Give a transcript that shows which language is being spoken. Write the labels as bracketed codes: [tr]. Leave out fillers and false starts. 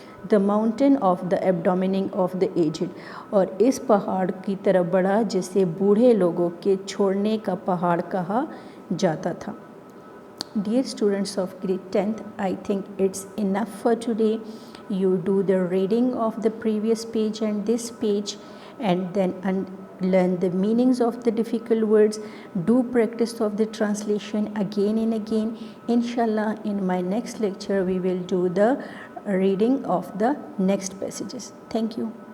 [en] the mountain of the abandoning of the aged. [ur] اور اس پہاڑ کی طرف بڑھا جسے بوڑھے لوگوں کے چھوڑنے کا پہاڑ کہا جاتا تھا. [en] Dear students of grade 10th, I think it's enough for today. You do the reading of the previous page and this page, and then learn the meanings of the difficult words. Do practice of the translation again and again. Inshallah, in my next lecture, we will do the reading of the next passages. Thank you.